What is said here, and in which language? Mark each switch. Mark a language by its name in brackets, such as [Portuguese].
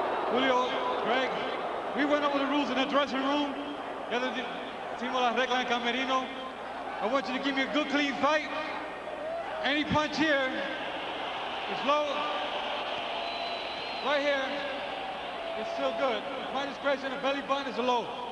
[English] Julio, Greg, we went over the rules in the dressing room. [Spanish] Ya decimos las reglas en camerino. [English] I want you to give me a good, clean fight. Any punch here is low. Right here, it's still good. My discretion, the belly button is low.